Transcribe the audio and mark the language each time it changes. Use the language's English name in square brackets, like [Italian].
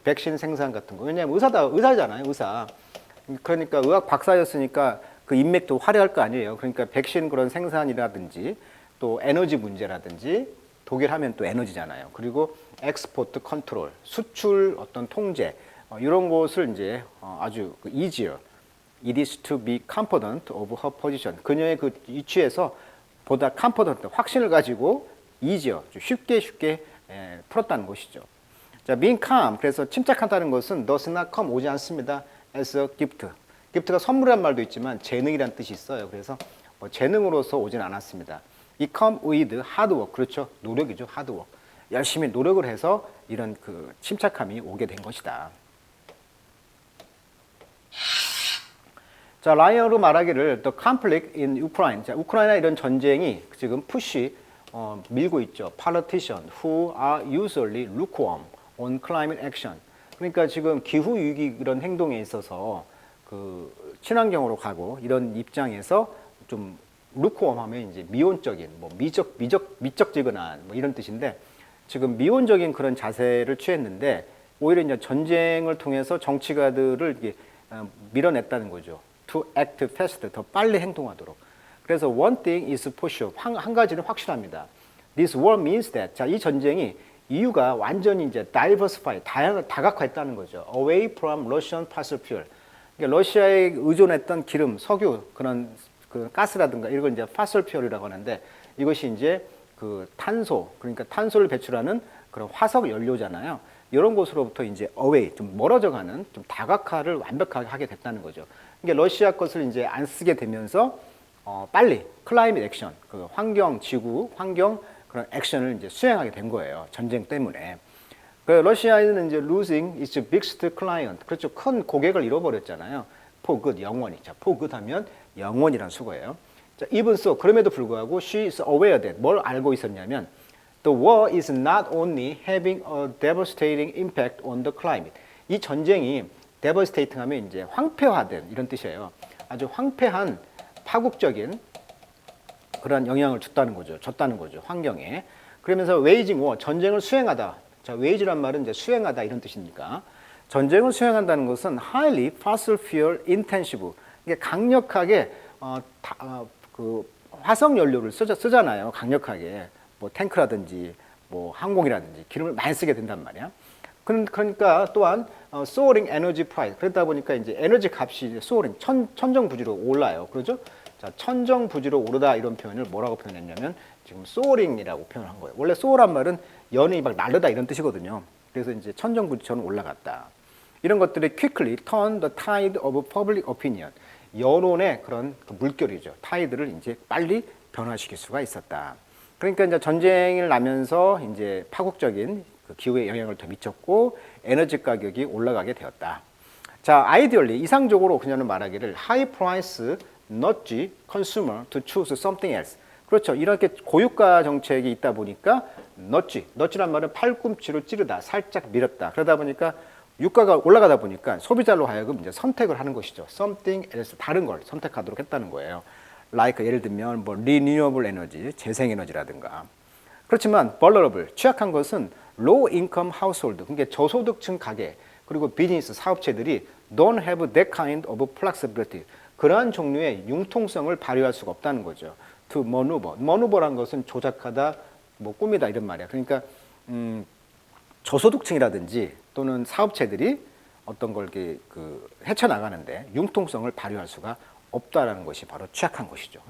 [Korean] 백신 생산 같은 거. 왜냐하면 의사잖아요, 의사. 그러니까 의학 박사였으니까 그 인맥도 화려할 거 아니에요. 그러니까 백신 그런 생산이라든지, 또 에너지 문제라든지, 독일 하면 또 에너지잖아요. 그리고 엑스포트 컨트롤, 수출 어떤 통제, 이런 것을 이제 아주 easier. [English] It is to be confident of her position. [Korean] 그녀의 그 위치에서 보다 confident, 확신을 가지고 easier, 쉽게 풀었다는 것이죠. 자, [English] being calm, [Korean] 그래서 침착하다는 것은 [English] does not come, [Korean] 오지 않습니다. [English] as a gift. [Korean] gift가 선물이란 말도 있지만 재능이란 뜻이 있어요. 그래서 뭐 재능으로서 오진 않았습니다. [English] It come with hard work. [Korean] 그렇죠. 노력이죠. [English] hard work. [Korean] 열심히 노력을 해서 이런 그 침착함이 오게 된 것이다. 자, 라이언으로 말하기를 [English] the conflict in Ukraine. [Korean] 자, 우크라이나 이런 전쟁이 지금 푸시 밀고 있죠. [English] Politicians who are usually lukewarm on climate action. [Korean] 그러니까 지금 기후 위기 이런 행동에 있어서 그 친환경으로 가고 이런 입장에서 좀 lukewarm하면 이제 미온적인 뭐 미적지근한 뭐 이런 뜻인데 지금 미온적인 그런 자세를 취했는데 오히려 이제 전쟁을 통해서 정치가들을 이게 밀어냈다는 거죠. [English] To act fast, [Korean] 더 빨리 행동하도록. 그래서 [English] one thing is for sure. [Korean] 한 가지는 확실합니다. [English] This war means that. [Korean] 자, 이 전쟁이 EU가 완전히 이제 diversify, 다각화했다는 거죠. [English] Away from Russian fossil fuel. [Korean] 그러니까 러시아에 의존했던 기름, 석유, 그런 그 가스라든가 이런 걸 이제 fossil fuel이라고 하는데 이것이 이제 그 탄소, 그러니까 탄소를 배출하는 그런 화석 연료잖아요. 이런 곳으로부터 이제 away, 좀 멀어져 가는, 좀 다각화를 완벽하게 하게 됐다는 거죠. 그러니까 러시아 것을 이제 안 쓰게 되면서 빨리 클라이밋 액션, 그 환경, 지구, 환경 그런 액션을 이제 수행하게 된 거예요. 전쟁 때문에. 그 러시아는 이제 [English] losing its biggest client, [Korean] 그렇죠. 큰 고객을 잃어버렸잖아요. [English] for good, [Korean] 영원히. 자, for good 하면 영원이란 수거예요. 자, even so, 그럼에도 불구하고 [English] she is aware that [Korean] 뭘 알고 있었냐면 [English] the war is not only having a devastating impact on the climate. [Korean] 이 전쟁이 devastating 하면 이제 황폐화된 이런 뜻이에요. 아주 황폐한 파국적인 그런 영향을 줬다는 거죠. 환경에. 그러면서 waging war, 전쟁을 수행하다. 자, wage란 말은 이제 수행하다 이런 뜻이니까. 전쟁을 수행한다는 것은 [English] highly fossil fuel intensive. [Korean] 이게 강력하게 그 화석 연료를 쓰잖아요. 강력하게. 뭐 탱크라든지 뭐 항공이라든지 기름을 많이 쓰게 된단 말이야. 그러니까 또한 [English] soaring energy price. [Korean] 그러다 보니까 이제 에너지 값이 soaring 천정부지로 올라요. 그렇죠? 자, 천정부지로 오르다 이런 표현을 뭐라고 표현했냐면 지금 soaring이라고 표현한 거예요. 원래 soar란 말은 연이 막 날르다 이런 뜻이거든요. 그래서 이제 천정부지처럼 올라갔다. [English] 이런 것들이 quickly turn the tide of public opinion. [Korean] 여론의 그런 그 물결이죠. 타이드를 이제 빨리 변화시킬 수가 있었다. 그러니까 이제 전쟁을 나면서 이제 파국적인 그 기후에 영향을 더 미쳤고 에너지 가격이 올라가게 되었다. 자, 아이디얼리 이상적으로 그녀는 말하기를 [English] high price nudge consumer to choose something else. [Korean] 그렇죠. 이렇게 고유가 정책이 있다 보니까 nudge란 말은 팔꿈치로 찌르다, 살짝 밀었다. 그러다 보니까 유가가 올라가다 보니까 소비자로 하여금 이제 선택을 하는 것이죠. something else, 다른 걸 선택하도록 했다는 거예요. like 예를 들면 뭐 renewable energy, 재생에너지라든가. 그렇지만 vulnerable, 취약한 것은 [English] low income household, [Korean] 그러니까 저소득층 가계, 그리고 비즈니스 사업체들이 [English] don't have that kind of flexibility. [Korean] 그러한 종류의 융통성을 발휘할 수가 없다는 거죠. to maneuver란 것은 조작하다, 뭐 꾸미다 이런 말이야. 그러니까 저소득층이라든지 또는 사업체들이 어떤 걸 그 헤쳐나가는데 융통성을 발휘할 수가 없다라는 것이 바로 취약한 것이죠.